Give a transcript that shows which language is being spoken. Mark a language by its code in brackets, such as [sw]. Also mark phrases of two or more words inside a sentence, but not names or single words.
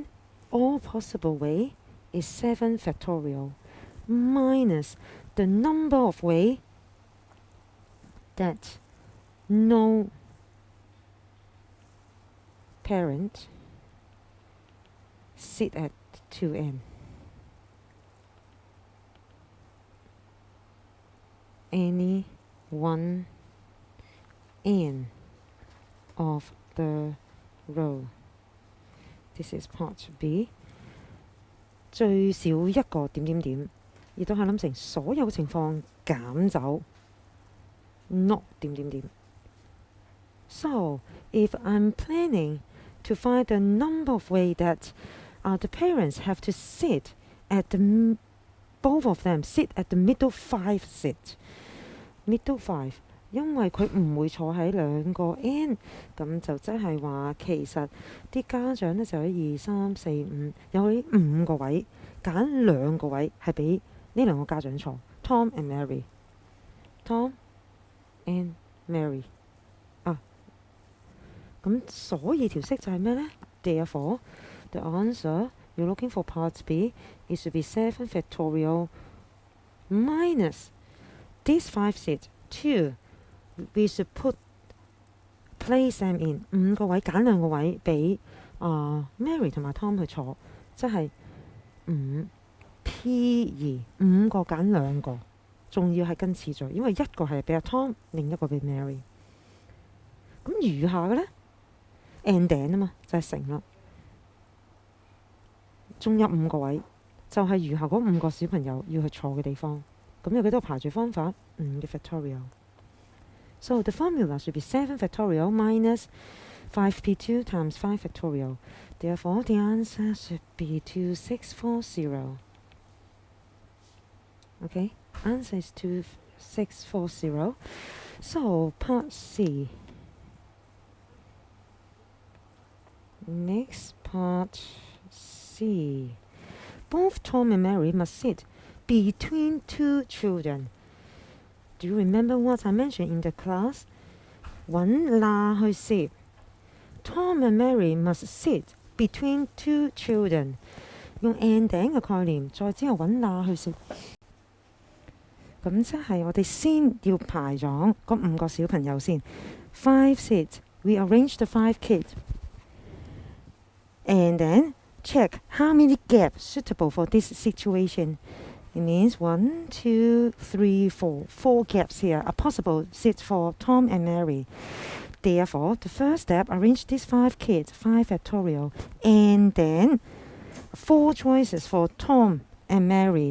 [en] All possible way is 7 factorial minus the number of ways that no parent sit at two ends. Any one end of the row. This is part B. [yue] 最少一個點點點，亦都係諗成所有情況減走 not 點點點。 [en] So if I'm planning to find the number of ways that the parents have to sit at the both of them sit at the middle 5 sit middle 5， [yue] 因為佢唔會坐喺兩個 end， 咁就即係話其實啲家長呢就喺2、3、4、5有喺5個位，揀2個位係俾呢兩個家長坐 Tom and Mary Tom and Mary 咁所以條式就係咩呢？ [en] Therefore the answer you're looking for part B is to be 7 factorial minus these 5 sit 2. We should place them in [yue] 5 個位，揀2個位俾Mary 同埋 Tom 去坐，即係5P2 5個揀2個，仲要係跟次序，因為一個係俾阿 Tom， 另一個俾 Mary。咁餘下嘅呢 ending 啊嘛，就係乘啦。仲有5個位，就係餘下嗰5個小朋友要去坐嘅地方。咁有幾多排序方法？5嘅 factorial。 [en] So the formula should be 7 factorial minus 5p2 times 5 factorial. Therefore, the answer should be 2640. Okay, answer is 2640. So part C. Next part C. Both Tom and Mary must sit between 2 children. Do you remember what I mentioned in the class? [yue] 揾罅去攝 [en] Tom and Mary must sit between 2 children. [yue] 用 ending 嘅概念，再之後揾罅去攝。咁即係我哋先要排咗嗰5個小朋友先。5 sit. [en] We arrange the 5 kids. And then check how many gaps suitable for this situation. It means 1, 2, 3, 4. 4 gaps here are possible seats for Tom and Mary. Therefore, the first step, arrange these 5 kids, 5 factorial, and then 4 choices for Tom and Mary.